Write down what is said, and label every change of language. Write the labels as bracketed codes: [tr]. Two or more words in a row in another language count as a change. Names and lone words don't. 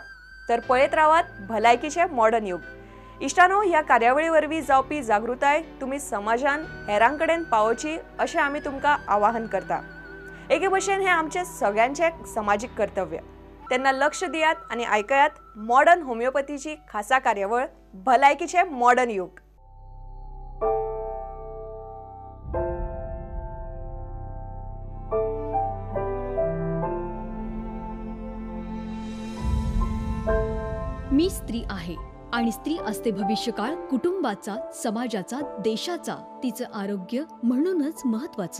[kok] तर पळयत रावात भलायकीचे मॉडर्न युग। इष्टानो, ह्या कार्यावळीवरवी जावपी जागृताय तुम्ही समाजान हेरांकडेन पावोवची अशें आमी तुमकां आवाहन करता। एके भशेन हे आमचे सगळ्यांचे सामाजिक कर्तव्य। तेन्ना लक्ष दियात आणि ऐकयात मॉडर्न होमिओपॅथीची खासा कार्यावळ भलायकीचे मॉडर्न युग। [mr] मी स्त्री आहे आणि स्त्री असते भविष्यकाळ कुटुंबाचा, समाजाचा, देशाचा, तिचं आरोग्य म्हणूनच महत्त्वाचं।